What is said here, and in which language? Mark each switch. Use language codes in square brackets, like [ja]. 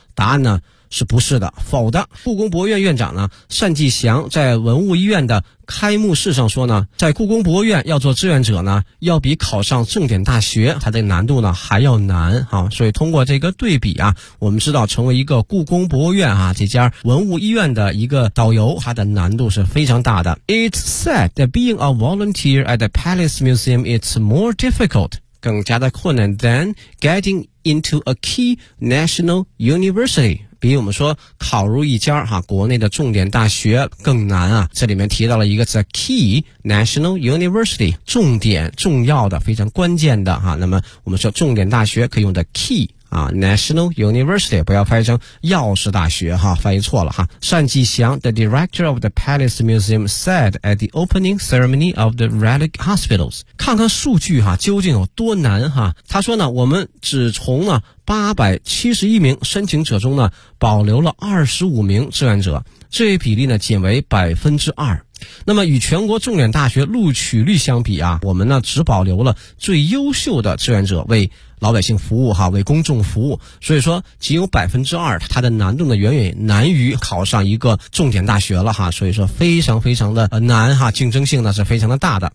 [zh] 答案呢是不是的，否的。故宫博物院院长呢单霁翔在文物医院的开幕式上说呢，在故宫博物院要做志愿者呢，要比考上重点大学它的难度呢还要难哈。所以通过这个对比啊，我们知道成为一个故宫博物院啊这家文物医院的一个导游，它的难度是非常大的。 [en] It's said that being a volunteer at the Palace Museum is more difficult. [zh] 更加的困难 [en] than getting into a key national university， [zh] 比我们说考入一家哈国内的重点大学更难啊。这里面提到了一个词 key national university， 重点重要的非常关键的哈。那么我们说重点大学可以用的 key。啊 ,national university, 不要翻译成钥匙大学哈，翻译错了哈。 [en] 单霁翔 ,the director of the Palace Museum said at the opening ceremony of the Relic Hospitals. [zh] 看看数据哈究竟有多难哈。他说呢我们只从呢871名申请者中呢保留了25名志愿者，这一比例呢仅为 2%。那么与全国重点大学录取率相比啊，我们呢只保留了最优秀的志愿者为老百姓服务哈，为公众服务，所以说仅有 2%， 它的难度呢远远难于考上一个重点大学了哈，所以说非常非常的难哈，竞争性呢是非常的大的。